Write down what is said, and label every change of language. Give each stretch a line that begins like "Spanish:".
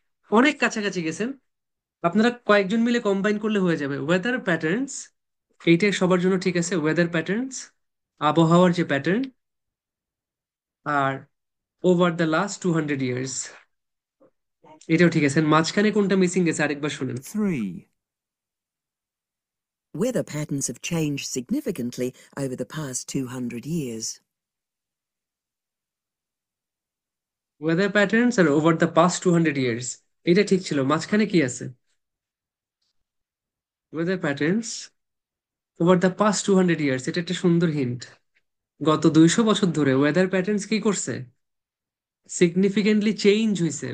Bangla: অনেক কাছাকাছি গেছেন, আপনারা কয়েকজন মিলে কম্বাইন করলে হয়ে যাবে। ওয়েদার প্যাটার্নস, এইটা সবার জন্য ঠিক আছে। ওয়েদার প্যাটার্নস, আবহাওয়ার যে pattern, আর
English: over the last 200 years,
Bangla: এটাও ঠিক আছে। মাঝখানে কোনটা মিসিং গেছে আরেকবার শুনেন। 3.
English: Weather patterns have changed significantly over the past 200 years.
Bangla: Weather patterns আর
English: over the past 200 years,
Bangla: এটা ঠিক ছিল। মাঝখানে কি আছে?
English: weather patterns over the past 200 years,
Bangla: এটা একটা সুন্দর হিন্ট। গত 200 বছর ধরে ওয়েদার প্যাটার্নস কি করছে? সিগনিফিকেন্টলি চেঞ্জ হয়েছে।